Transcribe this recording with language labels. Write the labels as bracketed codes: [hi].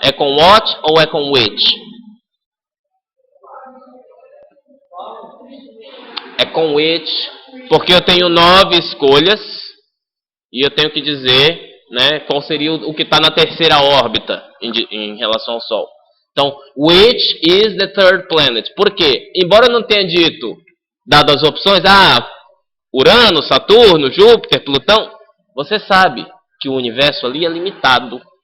[pt] É com what ou é com which? É com which, porque eu tenho 9 escolhas e eu tenho que dizer, né, qual seria o que está na terceira órbita em relação ao Sol. Então, [en] which is the third planet? [pt] Por quê? Embora eu não tenha dito, dado as opções, Urano, Saturno, Júpiter, Plutão, você sabe que o universo ali é limitado.